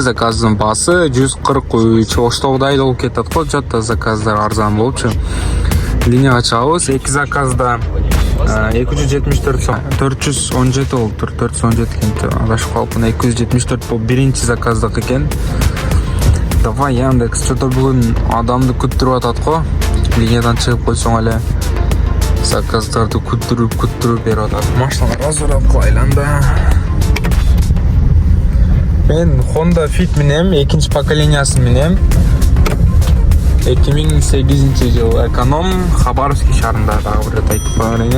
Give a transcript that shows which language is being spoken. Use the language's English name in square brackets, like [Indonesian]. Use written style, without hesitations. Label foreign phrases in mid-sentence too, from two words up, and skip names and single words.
[Kyrgyz] Заказдын баасы 143. Оштогудай болуп кетет го, жата заказдар арзан болупчу. Линияга чыгабыз. Эки заказда 274 сом, 417 болуп тур, 417 экен. Адашып калыпмын. 274 бул биринчи заказдык экен. [Russian] Давай Яндекс, что-то [Kyrgyz] бүгүн адамды күттүрүп атат го. Линиядан чыгып койсоң эле заказдарды күттүрүп берип атат. Машиналарга сурап айланда. Мен Honda Fit минем, экинчи поколениясын минем. 2008 жыл эконом Хабаровский шаарында дагы бир айтып коеюн.